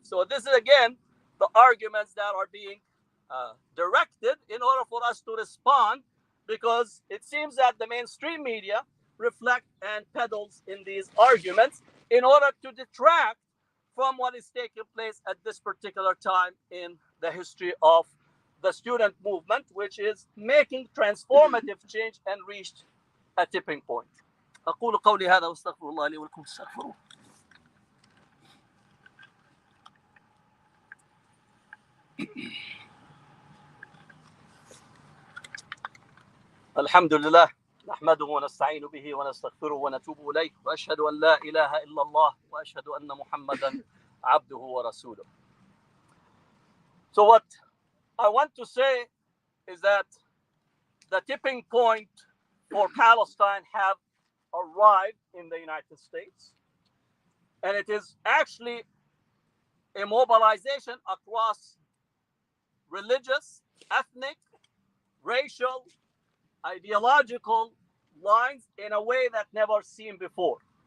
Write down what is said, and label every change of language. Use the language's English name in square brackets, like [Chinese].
[English] So this is, again, the arguments that are being directed in order for us to respond, because it seems that the mainstream media reflect and peddles in these arguments in order to detract from what is taking place at this particular time in the history of the student movement, which is making transformative change and reached a tipping point. [Arabic] أقول قولي هذا واستغفر الله لي ولكم استغفروه. الحمد لله نحمده ونستعين به ونستغفره ونتوب إليه وأشهد أن لا إله إلا الله وأشهد أن محمدا عبده ورسوله. [English] So what I want to say is that the tipping point for Palestine have arrived in the United States, and it is actually a mobilization across religious, ethnic, racial, ideological lines in a way that never seen before.